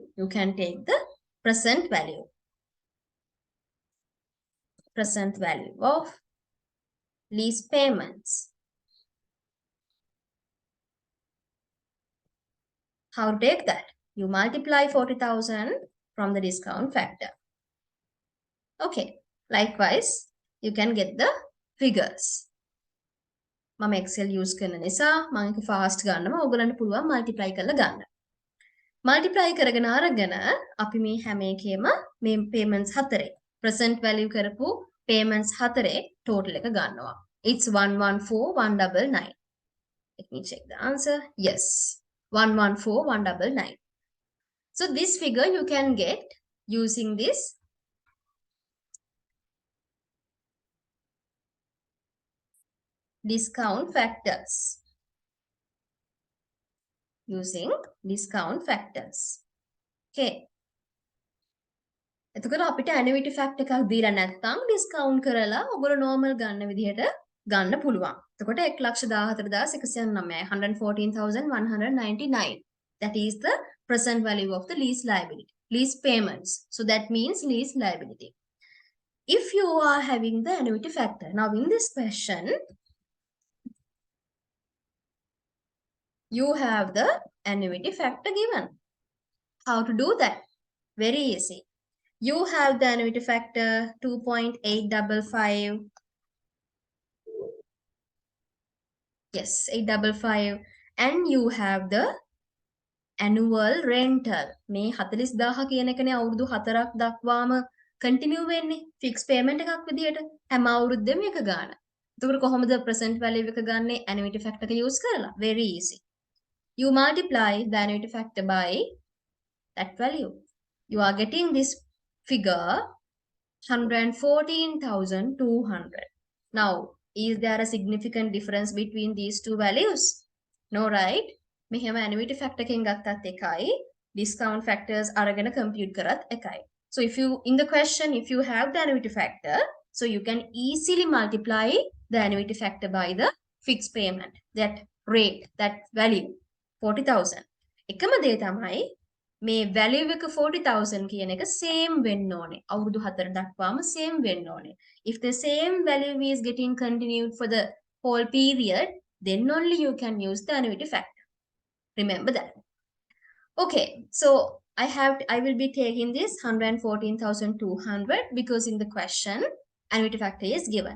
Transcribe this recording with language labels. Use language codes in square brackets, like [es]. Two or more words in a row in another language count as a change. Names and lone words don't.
[en] You can take the present value. Present value of lease payments. How to take that? You multiply 40,000 from the discount factor. Okay. Likewise, you can get the figures. [si] මම Excel use කරන නිසා මම ඒක fast ගන්නවා. ඔයගලන්ට පුළුවන් multiply කරලා ගන්න. Multiply කරගෙන අරගෙන අපි මේ හැම එකේම මේ payments 4 [en] present value [si] කරපු payments 4 total එක ගන්නවා. [en] It's 114,199. Let me check the answer. Yes. 114,199. So this figure you can get using this discount factors. Using discount factors. [si] Okay. එතකොට අපිට [en] annuity factor [si] එකක් දීලා නැත්නම් discount කරලා ඔයගොල්ලෝ normal ගන්න විදිහට ගන්න පුළුවන්. එතකොට 1,14,199 114,199. [en] That is the present value of the lease liability. Lease payments. So that means lease liability. If you are having the annuity factor. Now in this question, you have the annuity factor given. How to do that? Very easy. You have the annuity factor 2.855. Yes, 855. And you have the annual rental. [si] මේ 40,000 කියන එකනේ අවුරුදු 4ක් දක්වාම continue වෙන්නේ [en] fixed payment [si] එකක් විදියට හැම අවුරුද්දෙම එක ගන්න. එතකොට කොහොමද [en] present value [si] එක ගන්නෙ [en] annuity factor [si] එක use කරලා? [en] Very easy. You multiply the annuity factor by that value. You are getting this figure 114,200. Now, is there a significant difference between these two values? No, right? [si] මෙහෙම [en] annuity factor [si] එකෙන් ගත්තත් එකයි, [en] discount factors [si] අරගෙන compute කරත් එකයි. [en] So if you in the question, if you have the annuity factor, so you can easily multiply the annuity factor by the fixed payment, that rate, that value 40,000. [si] එකම දේ තමයි මේ value එක 40,000 කියන එක same වෙන්න ඕනේ. අවුරුදු 4 දක්වාම same වෙන්න ඕනේ. [en] If the same value is getting continued for the whole period, then only you can use the annuity factor. Remember that. Okay, so I will be taking this 114,200 because in the question annuity factor is given.